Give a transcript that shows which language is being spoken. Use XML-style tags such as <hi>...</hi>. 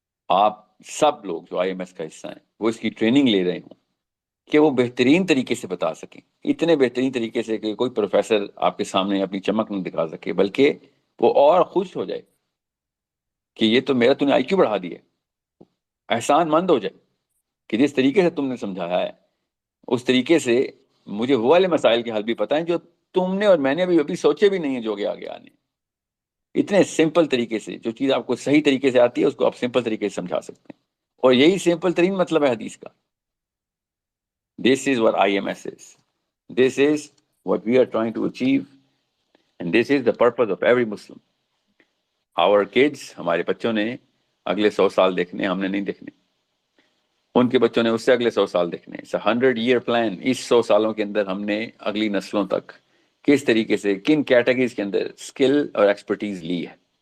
<ur>آپ سب لوگ جو IMS کا حصہ ہیں وہ اس کی ٹریننگ لے رہے ہوں کہ وہ بہترین طریقے سے بتا سکیں، اتنے بہترین طریقے سے کہ کوئی پروفیسر آپ کے سامنے اپنی چمک نہ دکھا سکے، بلکہ وہ اور خوش ہو جائے کہ یہ تو میرا تم نے IQ بڑھا دیا، احسان مند ہو جائے کہ جس طریقے سے تم نے سمجھایا ہے اس طریقے سے مجھے وہ والے مسائل کے حل بھی پتہ ہیں جو تم نے اور میں نے ابھی سوچے بھی نہیں ہیں جو کہ آگے آنے. اتنے سمپل طریقے سے جو چیز آپ کو صحیح طریقے سے آتی ہے اس کو آپ سمپل طریقے سے سمجھا سکتے ہیں، اور یہی سمپل ترین مطلب ہے حدیث کا.</ur> <en>This is what IMS is. This is what we are trying to achieve, and this is the purpose of every Muslim. Our kids،</en> <ur>ہمارے بچوں نے اگلے 100 سال دیکھنے، ہم نے نہیں دیکھنے. ان کے بچوں نے اس سے اگلے 100 سال دیکھنے.</ur> <en>It's a 100-year plan.</en> <ur>اس 100 سالوں کے اندر ہم نے اگلی نسلوں تک کس طریقے سے، کن کیٹیگریز کے اندر اسکل اور ایکسپرٹیز لی ہے.</ur>